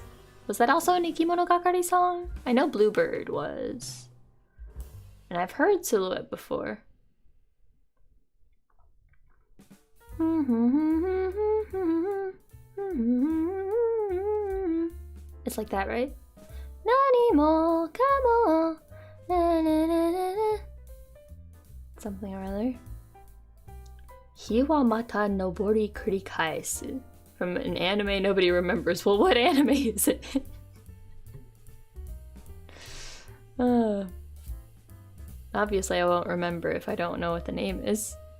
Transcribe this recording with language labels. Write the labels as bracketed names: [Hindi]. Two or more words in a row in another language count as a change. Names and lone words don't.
[English] Was that also an Ikimonogatari song? I know Bluebird was. And I've heard Silhouette before. It's like that, right? [Japanese] Nani mo kamo na na na na na. [English] Something or other. [Japanese] Hi wa mata nobori kurikaesu. [English] From an anime nobody remembers. Well, what anime is it? Obviously I won't remember if I don't know what the name is.